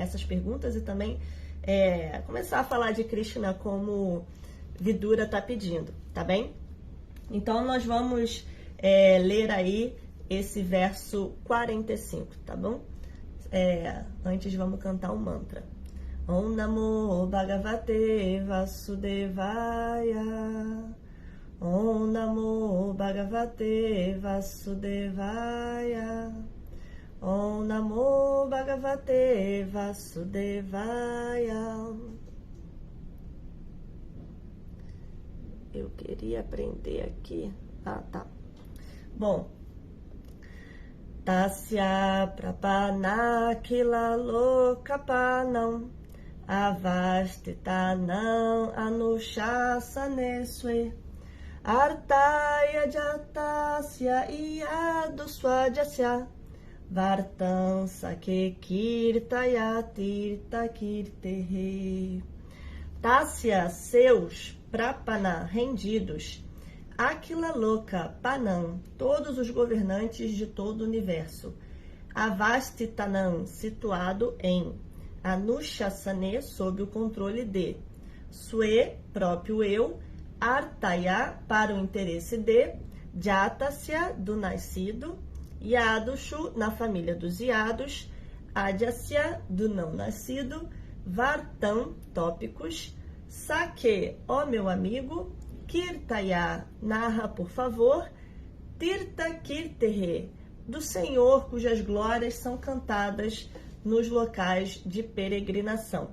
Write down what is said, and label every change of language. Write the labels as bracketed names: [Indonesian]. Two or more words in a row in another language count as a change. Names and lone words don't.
[Portuguese] Essas perguntas e também começar a falar de Krishna como Vidura está pedindo, tá bem? Então nós vamos ler aí esse verso 45, tá bom? Antes vamos cantar um mantra. [Sanskrit] ॐ नमो भगवते वासुदेवाय. ॐ नमो भगवते वासुदेवाय. ॐ नमो भगवते वासुदेवाय. [Portuguese] Eu queria aprender aqui. Tá. Bom. [Sanskrit] तस्य प्रपन्नाखिल लोकपानाम् अवस्थितानाम् अनुशासने स्वे अर्थाय जातस्य यदुष्व् अजस्य वार्तां सखे कीर्तय तीर्थ कीर्तेः. Tasya, seus, Prapana, rendidos, अखिल लोक, पानाम्, [Portuguese] todos os governantes de todo o universo, Avastitanam, situado em Anushasane, sob o controle de Sue, próprio eu, Artaya, para o interesse de Jatasya, do nascido, Yadushu, na família dos Yados, Adhyasya, do não nascido, Vartam, tópicos, Sake, ó meu amigo, Kirtaya, narra por favor, [Sanskrit] तीर्थ कीर्तेः, [Portuguese] do Senhor cujas glórias são cantadas nos locais de peregrinação.